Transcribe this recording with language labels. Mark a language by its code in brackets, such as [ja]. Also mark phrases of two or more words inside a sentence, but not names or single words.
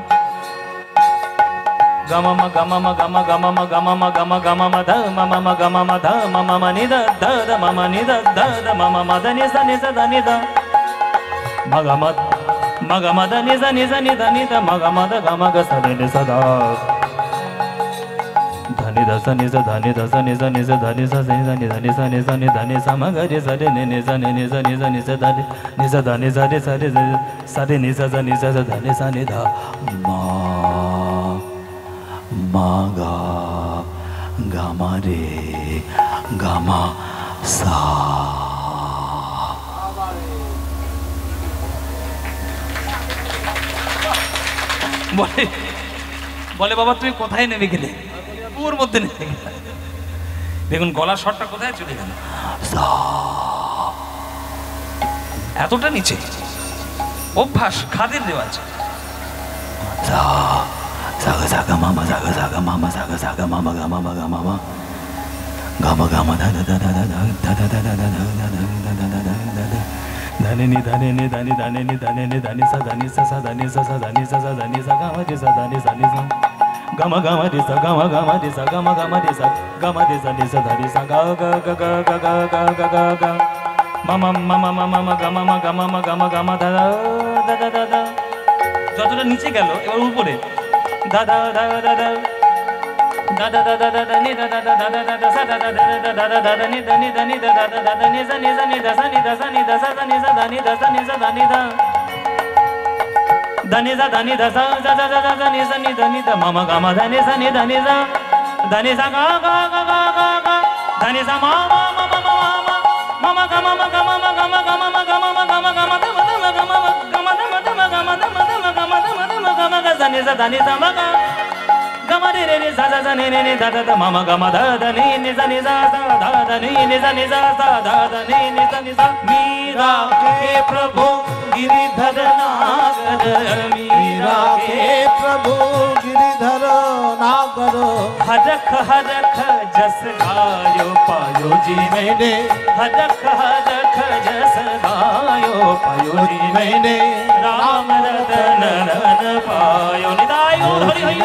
[bn] गम म गम म गम गम म गम म गम गम म ध मम म गम म ध मम म नि ध ध ध मम नि ध ध ध मम म धनी धनी ध धनी ध म गम धनी धनी धनी धनी ध म गम ध गम ग स धनी स ध धनि दस निज धनि दस निज निज धनि स नि धनि धनि स नि स नि धनि स म ग रे स रे नि नि स नि नि स नि स नि स धनि नि स धनि स रे स रे स रे नि स स नि स स धनि स नि ध मा गा गा मा रे गा मा सा। বলে বলে বাবা তুমি কোথায় নেমে গেলে? ওর মধ্যে নেমে গেলে। দেখুন গলার স্বরটা কোথায় চলে গেল, এতটা নিচে। অভ্যাস, খাদের রেওয়াজ। সাগা সাগা মামা সাগা সাগা মামা সাগা সাগা মামা গা মামা গা মামা গামা গামা ধা ধা ধা ধা ধা ধা ধা ধা ধা ধা ধা ধা धनि नि धनि नि धनि धनि नि धनि नि धनि स धनि स स धनि स स धनि स स धनि स ग म रि स धनि स नि स ग म रि स ग म रि स ग म रि स ग म रि स नि स धनि स ग ग ग ग ग ग ग ग ग ग म म म म म म ग म ग म ग म ग म ध ध ध ध ध। যতটা নিচে গেল এবার উপরে ধা ধা ধা ধা ধা da da da da da da ni da da da da da da da sa da da da da da da da da ni da ni da ni da da da da da ni sa ni da sa ni da sa ni da sa da ni sa da ni da sa ni sa da ni da da ni sa da ni da sa da da da da da ni sa ni da ni da mama ga ma da ni sa ga ga ga ga ga ga da ni sa ma ma ma ma ma ma mama ga ma ga ma ga ma ga ma ga ma ga ma ga ma da ma da ma ga ma ga ma da ma da ma ga ma da ma da ma ga ma da ma da ma ga ma ga da ni sa ma ga gama re re sa sa sa ni ni da da da mama gama da da ni sa ni sa sa da da ni sa ni sa sa da da ni sa ni sa [hi] मीरा के प्रभु गिरिधर नागर मीरा के प्रभु गिरिधर नागर हरख हरख जस गायो पायो जी मैंने हरख हरख जस गायो पायो जी मैंने राम रतन रन पायो निदायो हरि हरि